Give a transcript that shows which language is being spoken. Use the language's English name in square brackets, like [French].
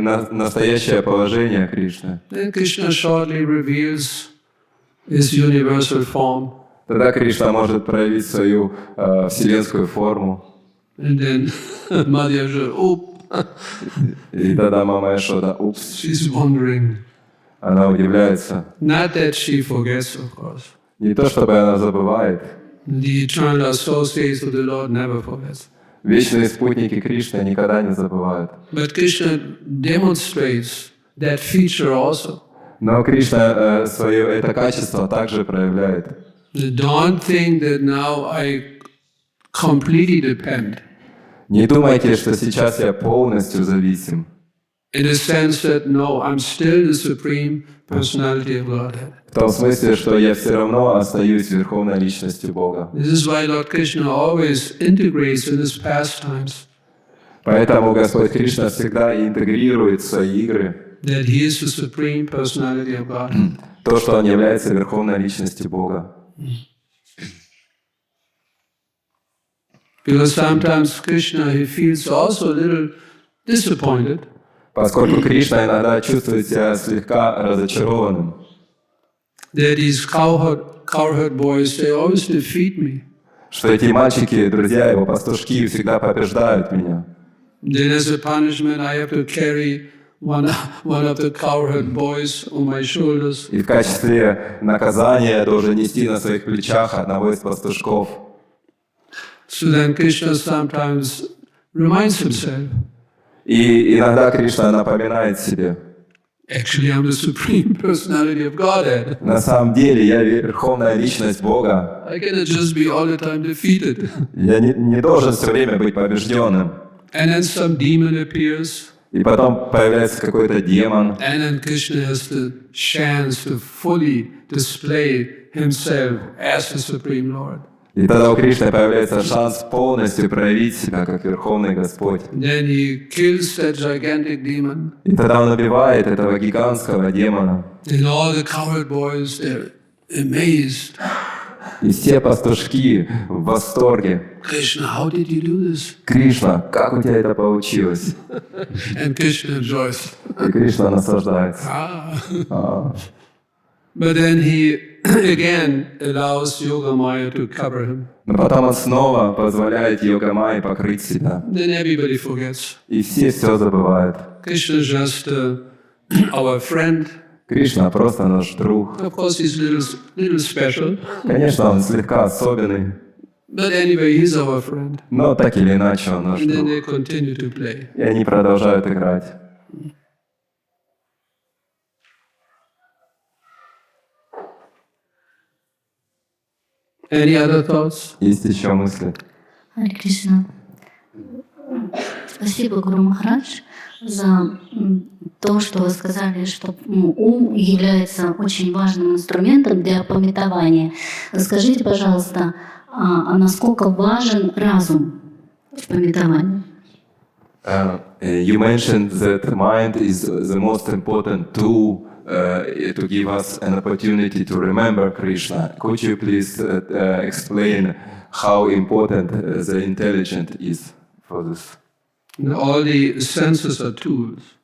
[Russian] настоящее положение Кришны, [English] then Krishna shortly reveals his universal form. [Russian] тогда Кришна может проявить свою вселенскую форму. [English] And then Mother Yashoda, [Russian] И тогда мама Яшода, упс, [English] she's wondering. [Russian] она удивляется. [English] Not that she forgets, of course. [Russian] Не то, чтобы она забывает. [English] The eternal associates of the Lord never forgets. [Russian] Вечные спутники Кришны никогда не забывают. [English] But Krishna demonstrates that feature also. [Russian] Но Кришна свое это качество также проявляет. [English] Don't think that now I completely depend. [Russian] Не думайте, что сейчас я полностью зависим. [English] In the sense that, no, I'm still the Supreme Personality of Godhead. [Russian] В том смысле, что я все равно остаюсь верховной личностью Бога. [English] This is why Lord Krishna always integrates in his pastimes [Russian] Поэтому Господь Кришна всегда интегрирует в свои игры [English] that he is the Supreme Personality of Godhead. [Russian] то, что Он является верховной личностью Бога. [English] Because sometimes Krishna, he feels also a little disappointed. [Russian] Поскольку Кришна иногда чувствует себя слегка разочарованным. [English] That these cowherd boys, they always defeat me. [Russian] Что эти мальчики, друзья его, пастушки, всегда побеждают меня. [English] Then as a punishment, I have to carry one of the cowherd boys on my shoulders. [Russian] И в качестве наказания я должен нести на своих плечах одного из пастушков. [English] So then Krishna sometimes reminds himself, [Russian] И иногда Кришна напоминает себе, [English] actually I'm the Supreme Personality of Godhead. [Russian] на самом деле я верховная личность Бога. [English] I cannot just be all the time defeated. [Russian] Я не должен все время быть побежденным. [English] And then some demon appears, [Russian] И потом появляется какой-то демон. [English] and then Krishna has the chance to fully display himself as the Supreme Lord. [Russian] И тогда у Кришны появляется шанс полностью проявить себя как Верховный Господь. [English] Then he kills that gigantic demon. [Russian] И тогда он убивает этого гигантского демона. [English] And all the cowherd boys, they're amazed. [Russian] И все пастушки в восторге. [English] Krishna, how did you do this? [Russian] Кришна, как у тебя это получилось? [English] And Krishna enjoys. [Russian] И Кришна наслаждается. [English] But then he again allows Yogamaya to cover him. [Russian] Но потом он снова позволяет Йогамайе покрыть себя. [English] Then everybody forgets. [Russian] И все забывают. [English] Krishna is just our friend. [Russian] Кришна просто наш друг. [English] Of course, he's little special. [Russian] Конечно, он слегка особенный. [English] But anyway, he's our friend. [Russian] Но так или иначе он наш [English] And then [Russian] друг. [English] they continue to play. [Russian] И они продолжают играть. [English] Any other thoughts? [Russian] Есть еще мысли? Харе Кришна. Спасибо, Гуру Махарадж, за то, что вы сказали, что ум является очень важным инструментом для памятования. Скажите, пожалуйста, а насколько важен разум в памятовании? [English] You mentioned that mind is the most important tool to give us an opportunity to remember Krishna. Could you please explain how important the intelligence is for this? All the senses are tools.